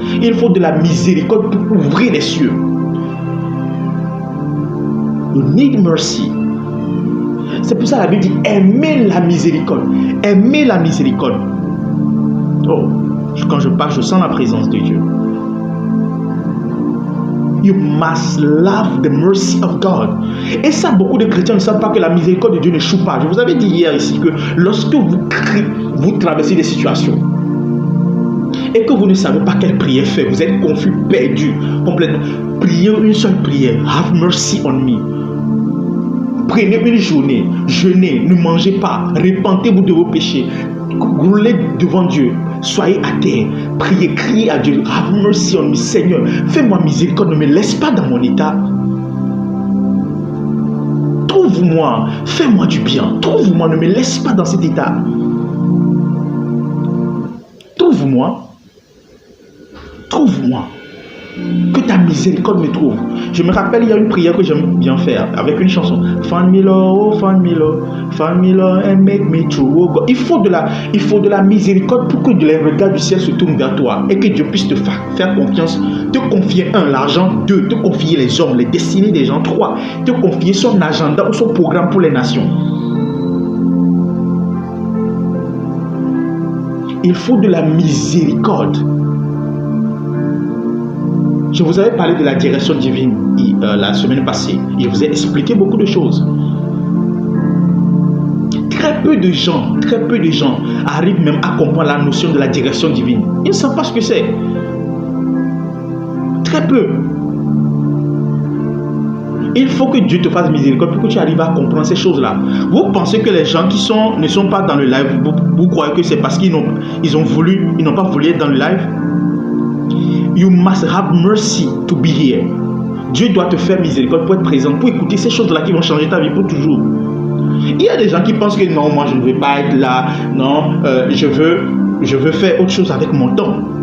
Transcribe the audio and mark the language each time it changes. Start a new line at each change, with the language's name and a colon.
French: Il faut de la miséricorde pour ouvrir les cieux.
English: You need mercy.
French: C'est pour ça que la Bible dit aimez la miséricorde. Aimez la miséricorde. Oh, quand je parle, je sens la présence de Dieu.
English: You must love the mercy of God.
French: Et ça, beaucoup de chrétiens ne savent pas que la miséricorde de Dieu ne choue pas. Je vous avais dit hier ici que lorsque vous traversez des situations et que vous ne savez pas quelle prière faire, vous êtes confus, perdu, complètement. Priez une seule prière.
English: Have mercy on me.
French: Prenez une journée, jeûnez, ne mangez pas, repentez-vous de vos péchés, roulez devant Dieu. soyez à terre, priez, criez à Dieu.
English: Have mercy on me,
French: Seigneur. Fais-moi miséricorde, ne me laisse pas dans mon état. Trouve-moi, fais-moi du bien. Trouve-moi, ne me laisse pas dans cet état. Trouve-moi. Trouve-moi. Que ta miséricorde me trouve. Je me rappelle, il y a une prière que j'aime bien faire avec une chanson.
English: Find me Lord, find me Lord, find me Lord and make me true. Oh God.
French: Il faut de la miséricorde pour que les regards du ciel se tournent vers toi et que Dieu puisse te faire confiance, te confier l'argent, 2, te confier les hommes, les destinées des gens, 3, te confier son agenda ou son programme pour les nations. Il faut de la miséricorde. Je vous avais parlé de la direction divine la semaine passée. Je vous ai expliqué beaucoup de choses. Très peu de gens arrivent même à comprendre la notion de la direction divine. Ils ne savent pas ce que c'est. Très peu. Il faut que Dieu te fasse miséricorde pour que tu arrives à comprendre ces choses-là. Vous pensez que les gens qui ne sont pas dans le live, vous croyez que c'est parce qu'ils n'ont pas voulu être dans le live?
English: You must have mercy to be here.
French: Dieu doit te faire miséricorde pour être présent, pour écouter ces choses-là qui vont changer ta vie pour toujours. Il y a des gens qui pensent que non, moi je ne veux pas être là. Non, je veux faire autre chose avec mon temps.